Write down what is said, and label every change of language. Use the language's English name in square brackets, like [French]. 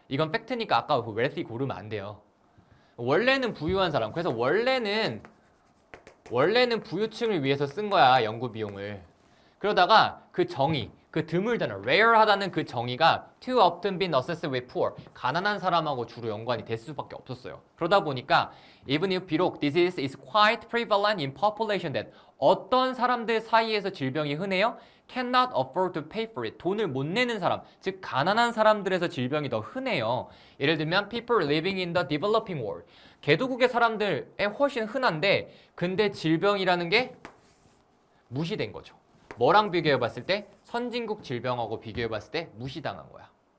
[Korean] 이건 팩트니까 아까 그 wealthy 고르면 안 돼요. 원래는 부유한 사람. 그래서 원래는 부유층을 위해서 쓴 거야, 연구 비용을. 그러다가 그 정의, 그 드물다는 rare하다는 그 정의가 [English] too often been associated with poor, [Korean] 가난한 사람하고 주로 연관이 될 수밖에 없었어요. 그러다 보니까 [English] even if [Korean] 비록 [English] disease is quite prevalent in population that, [Korean] 어떤 사람들 사이에서 질병이 흔해요? [English] cannot afford to pay for it, [Korean] 돈을 못 내는 사람, 즉 가난한 사람들에서 질병이 더 흔해요. 예를 들면 [English] people living in the developing world, [Korean] 개도국의 사람들에 훨씬 흔한데 근데 질병이라는 게 무시된 거죠. 뭐랑 비교해 봤을 때? 선진국 질병하고 비교해 봤을 때 무시당한 거야.